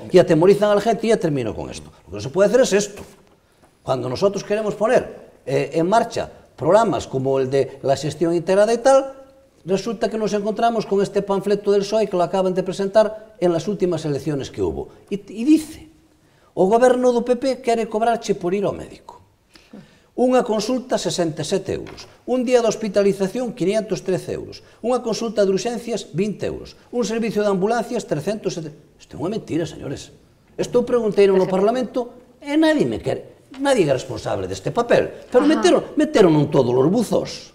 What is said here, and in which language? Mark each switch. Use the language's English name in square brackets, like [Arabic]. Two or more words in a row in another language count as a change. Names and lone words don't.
[Spanish] Y atemorizan a la gente, y ya termino con esto. Lo que no se puede hacer es esto. Cuando nosotros queremos poner en marcha programas como el de la gestión integrada y tal, resulta que nos encontramos con este panfleto del PSOE que lo acaban de presentar en las últimas elecciones que hubo. Y dice, [Galician] o goberno do PP quere cobrarche por ir ao médico. Unha consulta 67 euros, un día de hospitalización 513 euros, unha consulta de urxencias 20 euros, un servicio de ambulancias 370... Isto é unha mentira, señores. Isto preguntei no Parlamento e nadie é responsable deste papel, pero meteron en todos os buzos.